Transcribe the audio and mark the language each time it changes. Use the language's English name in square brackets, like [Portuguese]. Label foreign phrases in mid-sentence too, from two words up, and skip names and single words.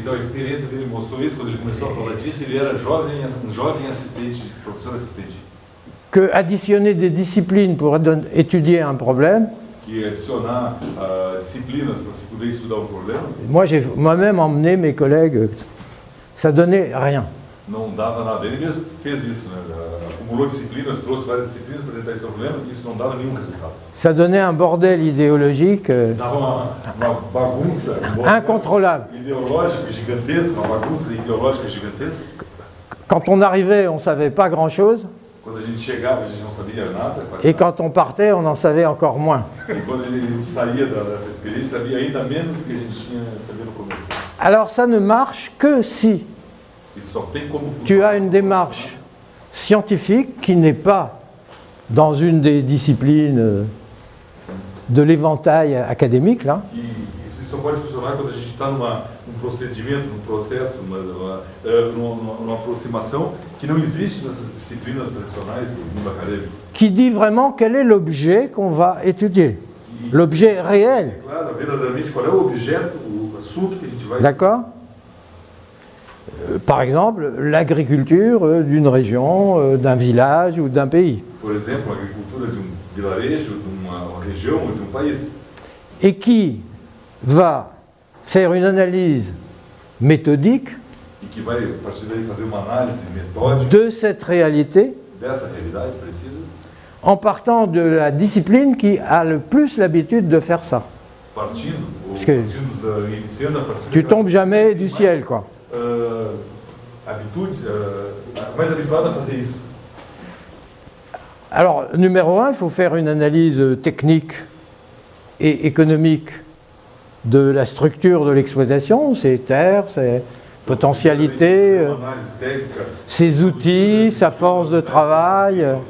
[French] Que additionner des disciplines pour étudier un problème, moi j'ai moi-même emmené mes collègues, ça donnait rien. [Portuguese] Não dava nada. Ele mesmo fez isso, né? Acumulou disciplinas, trouxe várias disciplinas para tentar esse problema, e isso não dava nenhum resultado. [French] Ça donnait un bordel idéologique [Portuguese] dava uma bagunça [French] incontrôlable. [Portuguese] Ideológica gigantesca, uma bagunça ideológica gigantesca. [French] Quand on arrivait, on ne savait pas grand-chose. [Portuguese] Quando a gente chegava, a gente não sabia nada. [French] Et quand on partait, on en savait encore moins. [Portuguese] E quando ele saía dessa experiência, sabia ainda menos do que a gente tinha sabido no começo. [French] Alors ça ne marche que si tu as une démarche scientifique qui n'est pas dans une des disciplines de l'éventail académique, là. [Portuguese] Isso só pode funcionar quando a gente está num procedimento, num processo, numa aproximação que não existe nessas disciplinas tradicionais do mundo acadêmico. [French] Qui dit vraiment quel est l'objet qu'on va étudier, l'objet réel. [Portuguese] Claro, verdadeiramente qual é o objeto, o assunto que a gente vai. [French] D'accord. Par exemple, l'agriculture d'une région, d'un village ou d'un pays. [Portuguese] Por exemplo, a agricultura de vilarejo, de uma região ou de país. [French] Et qui va faire une analyse méthodique [Portuguese] E que vai, a partir daí, fazer uma análise metódica [French] de cette réalité, [Portuguese] dessa realidade precisa, [French] en partant de la discipline qui a le plus l'habitude de faire ça. Parce que tu tombes jamais du ciel, quoi. [Portuguese] Mais habituado a fazer isso. [French] Alors, numéro 1, il faut faire une analyse technique et économique de la structure de l'exploitation, ses terres, ses potentialités, ses outils, sa force de travail.